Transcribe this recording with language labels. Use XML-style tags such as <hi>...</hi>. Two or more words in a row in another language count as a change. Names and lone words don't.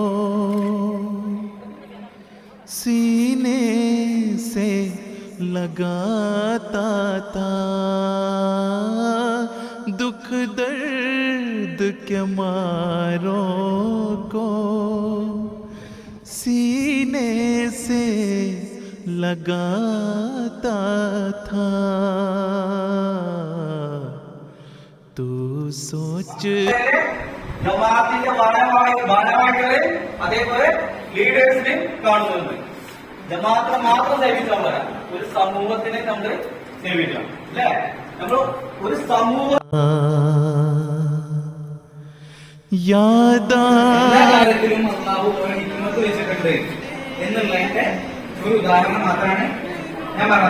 <ur>سینے سے لگاتا تھا، دکھ درد کے ماروں کو سینے سے لگاتا تھا، تو സോച്ച്</ur> <ml>ജമാഅത്തിന്റെ ഭാരവാഹികളെ അതേപോലെ ലീഡേഴ്സിനെ കാണുന്നുണ്ട്. ജമാഅത്തിനെ മാത്രം സേവിച്ചാൽ പോരാ, ഒരു സമൂഹത്തിനെ നമ്മൾ സേവിക്കണം അല്ലേ? നമ്മൾ ഒരു സമൂഹം എല്ലാ കാര്യത്തിലും അല്ലാഹു ഹിക്മത്ത് വെച്ചിട്ടുണ്ട് എന്നുള്ളതിന്റെ ഒരു ഉദാഹരണം മാത്രമാണ് ഞാൻ പറഞ്ഞത്.</ml>